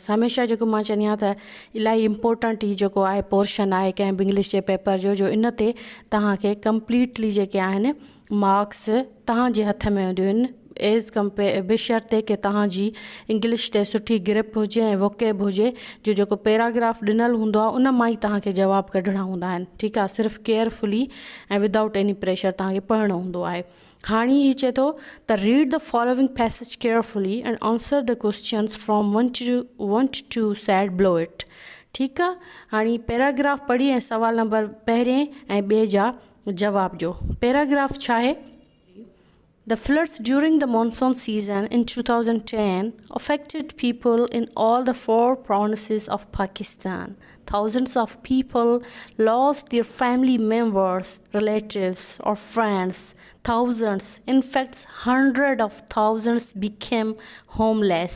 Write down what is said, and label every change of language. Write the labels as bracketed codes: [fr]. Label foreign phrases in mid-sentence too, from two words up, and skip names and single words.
[sd] हमेशह जेको मां चवंदी आहियां त इलाही इम्पोर्टेंट ही जेको आहे पोर्शन आहे कंहिं बि इंग्लिश जे पेपर जो इन ते तव्हांखे कंप्लीटली जेके आहिनि मार्क्स तव्हांजे हथ में हूंदियूं आहिनि एज़ बशर्ते कि तव्हांजी इंग्लिश ते सुठी ग्रिप हुजे ऐं वोकेब हुजे। जो जेको पैराग्राफ ॾिनल हूंदो आहे उन मां ई तव्हांखे जवाब कढणा हूंदा आहिनि। ठीकु आहे, सिर्फ़ु केयरफुली ऐं [en] without any pressure [sd] तव्हांखे पढ़णो हूंदो आहे। [en] हाणे ही चए थो त read the following passage carefully and answer the questions from 1 to sad below it। [sd] ठीकु आहे, हाणे पैराग्राफ पढ़ी ऐं सवाल नंबर पहिरें ऐं ॿिए जा जवाब जो। पैराग्राफ छा आहे? [en] The floods during the monsoon season in 2010 affected people in all the 4 provinces of Pakistan. Thousands of people lost their family members, relatives, or friends. Thousands, in fact, hundreds of thousands became homeless.